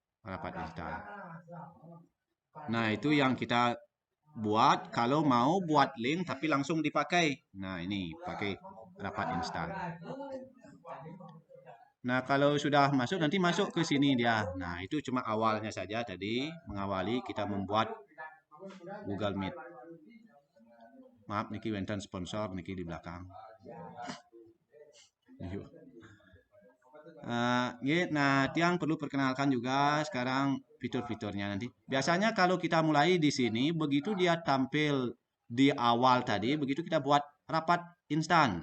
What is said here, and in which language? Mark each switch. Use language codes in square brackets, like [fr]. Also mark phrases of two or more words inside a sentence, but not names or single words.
[id] Nah, itu yang kita buat kalau mau buat link tapi langsung dipakai. Nah, ini pakai rapat instan. Nah, kalau sudah masuk nanti masuk ke sini dia. Nah, itu cuma awalnya saja tadi mengawali kita membuat Google Meet. Maaf [ban] niki wenten [id] sponsor niki di belakang. Nah, tiang perlu perkenalkan juga sekarang fitur-fiturnya nanti. Biasanya kalau kita mulai di sini, begitu dia tampil di awal tadi, begitu kita buat rapat instan.